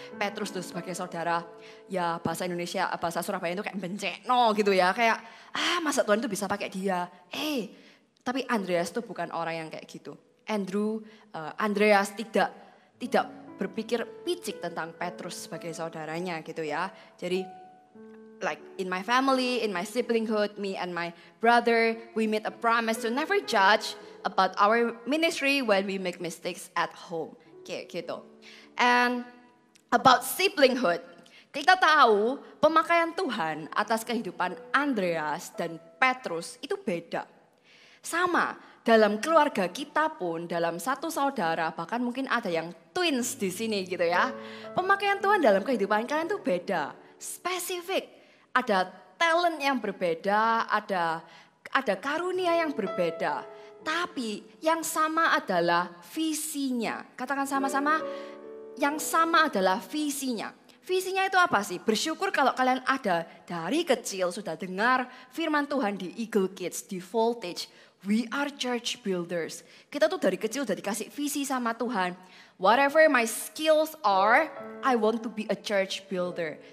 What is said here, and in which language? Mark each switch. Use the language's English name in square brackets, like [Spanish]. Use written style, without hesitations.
[Indonesian] Petrus tuh sebagai saudara, ya bahasa Indonesia, bahasa Surabaya itu kayak bencekno gitu ya. Kayak masa Tuhan itu bisa pakai dia. Tapi Andreas tuh bukan orang yang kayak gitu. Andreas tidak berpikir picik tentang Petrus sebagai saudaranya gitu ya. [English] Jadi like in my family, in my siblinghood, me and my brother, we made a promise to never judge about our ministry when we make mistakes at home. [Indonesian] Kayak gitu. [English] And about siblinghood, [Indonesian] kita tahu pemakaian Tuhan atas kehidupan Andreas dan Petrus itu beda. Sama, dalam keluarga kita pun, dalam satu saudara, bahkan mungkin ada yang twins di sini gitu ya. Pemakaian Tuhan dalam kehidupan kalian itu beda, spesifik. Ada talent yang berbeda, ada karunia yang berbeda. Tapi yang sama adalah visinya. Katakan sama-sama, yang sama adalah visinya. Visinya itu apa sih? Bersyukur kalau kalian ada dari kecil sudah dengar firman Tuhan di Eagle Kids, di Voltage. [English] We are church builders. [Indonesian] Kita tuh dari kecil udah dikasih visi sama Tuhan. [English] Whatever my skills are, I want to be a church builder.